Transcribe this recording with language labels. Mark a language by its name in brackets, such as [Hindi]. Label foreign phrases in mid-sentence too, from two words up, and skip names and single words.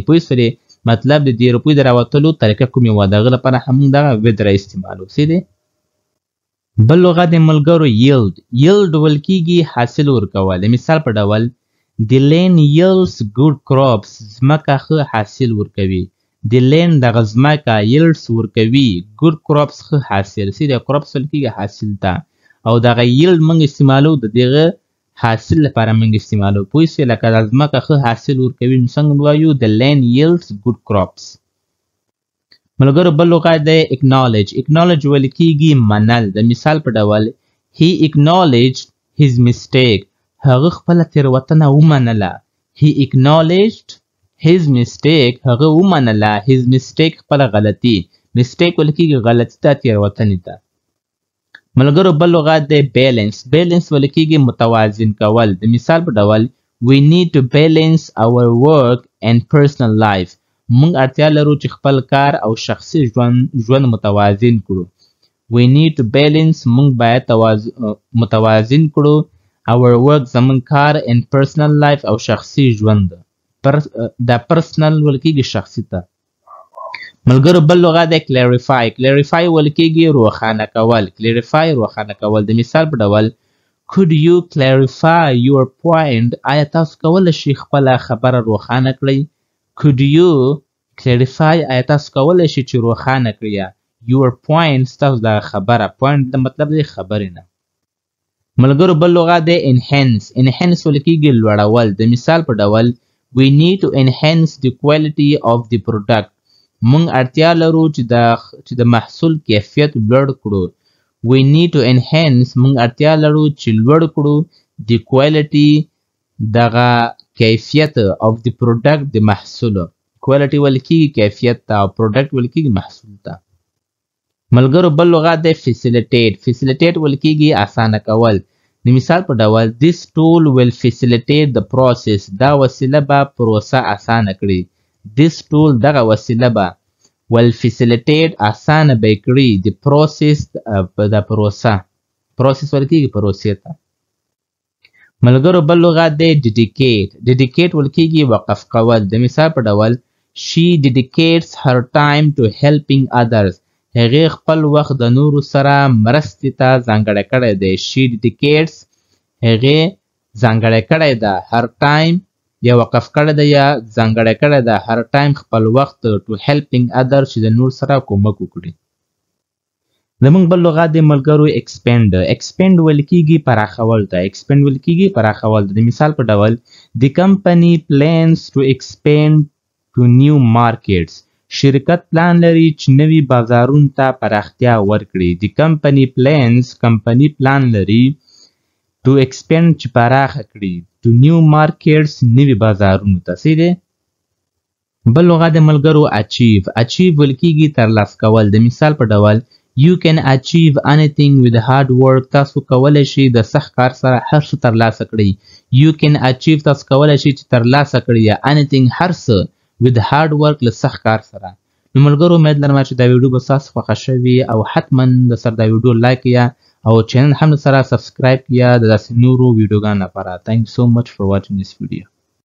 [Pashto] پوه شولې مطلب د دې روپیو د راوتلو طریقه کوم یوه ده. هغه لپاره هم موږ دغه withdraw استعمالو. څه دی بل لغت د ملګرو yield. yield ویل کیږي حاصل ورکول. د مثال په ډول [English] the land yields good crops. [Pashto] ځمکه ښه حاصل ورکوي. [English] the land [Pashto] دغه ځمکه yields ورکوي [English] good crops [Pashto] ښه حاصل. څه دی crops ویل کیږي حاصل ته. او دغه yield موږ استعمالو د دغه حاصل لپاره موږ استعمالو. پوه شوې لکه د ځمکه ښه حاصل ورکوي نو څنګه وایو [English] the land yields good crops. [Pashto] ملګرو بل لغت دی acknowledge. acknowledge ویل کیږي منل. د مثال په ډول [English] he acknowledged his mistake. [Pashto] هغه خپله تېروتنه ومنله. [English] he acknowledged his mistake. [Pashto] هغه ومنله [English] his mistake [Pashto] خپله غلطي. mistake ویل کیږي غلطي ته تېروتنې ته. ملګرو بل لغت دی balance. balance ویل کیږي متوازن کول. د مثال په ډول [English] we need to balance our work and personal life. [Pashto] موږ اړتیا لرو چې خپل کار او شخصي ژوند متوازن کړو. [English] we need to balance [Pashto] موږ باید متوازن کړو [English] our work [Pashto] زموږ کار [English] and personal life [Pashto] او شخصي ژوند. دا personal ویل کیږي شخصي ته. ملګرو بل لغت دی clarify. clarify ویل کیږي روښانه کول. clarify روښانه کول. د مثال په ډول [English] could you clarify your point. [Pashto] آیا تاسو کولی شئ خپله خبره روښانه کړئ. [English] could you clarify [Pashto] آیا تاسو کولی شئ چې روښانه کړئ [English] your point [Pashto] ستاسو دغه خبره. point د مطلب دی خبرې نه. ملګرو بل لغت دی enhance. enhance ویل کیږي لوړول. د مثال په ډول [English] we need to enhance the quality of the product. [Pashto] موږ اړتیا لرو چې د محصول کیفیت لوړ کړو. [English] we need to enhance [Pashto] موږ اړتیا لرو چې لوړ کړو [English] the quality [Pashto] دغه کیفیت [English] of the product [Pashto] د محصول. quality ویل کیږي کیفیت ته او product ویل کیږي محصول ته. ملګرو بل لغت دی facilitate. facilitate ویل کیږي اسانه کول. د مثال په ډول [English] this tool will facilitate the process. [Pashto] دا وسیله به پروسه اسانه کړي. [English] this tool [Pashto] دغه وسیله به [English] will facilitate [Pashto] اسانه به کړي [English] the process [Pashto] د پروسه. process ویل کیږي پروسې ته. ملګرو بل لغت دی dedicate. dedicate ویل کیږي وقف کول. د مثال په ډول [English] she dedicates her time to helping others. [Pashto] هغې خپل وخت د نورو سره مرستې ته ځانګړی کړی دی. [English] she dedicates [Pashto] هغې ځانګړی کړی ده [English] her time [Pashto] یا وقف کړی ده یا ځانګړی کړی ده [English] her time [Pashto] خپل وخت [English] to helping others [Pashto] چې د نور سره کومک وکړي. زموږ بل لغت دی ملګرو expand. expand ویل کیږي پراخول ته. expand ویل کیږي پراخول ته. د مثال په ډول [English] the company plans to expand to new markets. [Pashto] شرکت پلان لري چې نوي بازارونو ته پراختیا ورکړي. [English] the company plans [Pashto] کمپني پلان لري [English] to expand [Pashto] چې پراخه کړي [English] to new markets [Pashto] نوي بازارونو ته. څه دی بل لغت دی ملګرو achieve. achieve ویل کیږي ترلاسه کول. د مثال په ډول [English] you can achieve anything with hard work. [Pashto] تاسو کولی شئ د سخت کار سره هر څه ترلاسه کړئ. [English] you can achieve [Pashto] تاسو کولی شئ چې ترلاسه کړئ یا anything هر څه [English] with hard work [Pashto] له سخت کار سره. نو ملګرو امید لرم چې دا ویډیو به ستاسو خوښه شوي او حتما د سره دا ویډیو لایک یا او چینل هم سره سبسکرایب یا د داسې نورو ویډیوګانو لپاره. [English] thank you so much for watching this video.